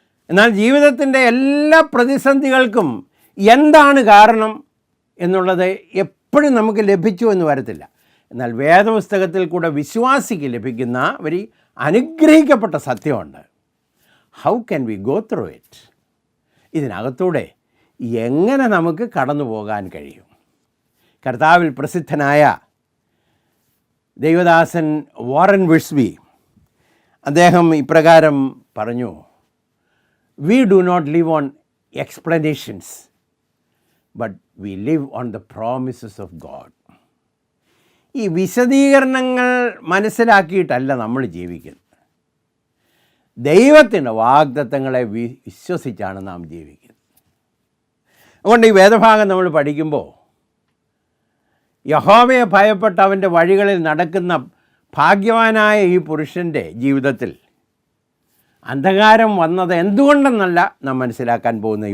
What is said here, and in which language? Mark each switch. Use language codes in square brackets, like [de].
[ml] എന്നാൽ ജീവിതത്തിൻ്റെ എല്ലാ പ്രതിസന്ധികൾക്കും എന്താണ് കാരണം എന്നുള്ളത് എപ്പോഴും നമുക്ക് ലഭിച്ചു എന്ന് വരത്തില്ല. എന്നാൽ വേദപുസ്തകത്തിൽ കൂടെ വിശ്വാസിക്ക് ലഭിക്കുന്ന ഒരു അനുഗ്രഹിക്കപ്പെട്ട സത്യമുണ്ട്. [en] How can we go through it? [ml] ഇതിനകത്തൂടെ എങ്ങനെ നമുക്ക് കടന്നു പോകാൻ കഴിയും? കർത്താവിൽ പ്രസിദ്ധനായ ദൈവദാസൻ വാറൻ വിഴ്സ്ബി അദ്ദേഹം ഇപ്രകാരം പറഞ്ഞു, [en] We do not live on explanations, but we live on the promises of God. [ml] ഈ വിശദീകരണങ്ങൾ മനസ്സിലാക്കിയിട്ടല്ല നമ്മൾ ജീവിക്കുന്നത്. ദൈവത്തിൻ്റെ വാഗ്ദത്തങ്ങളെ വിശ്വസിച്ചാണ് നാം ജീവിക്കുന്നത്. അതുകൊണ്ട് ഈ വേദഭാഗം നമ്മൾ പഠിക്കുമ്പോൾ യഹോവയെ ഭയപ്പെട്ട് അവൻ്റെ വഴികളിൽ നടക്കുന്ന ഭാഗ്യവാനായ ഈ പുരുഷൻ്റെ ജീവിതത്തിൽ അന്ധകാരം വന്നത് എന്തുകൊണ്ടെന്നല്ല നാം മനസ്സിലാക്കാൻ പോകുന്നത്.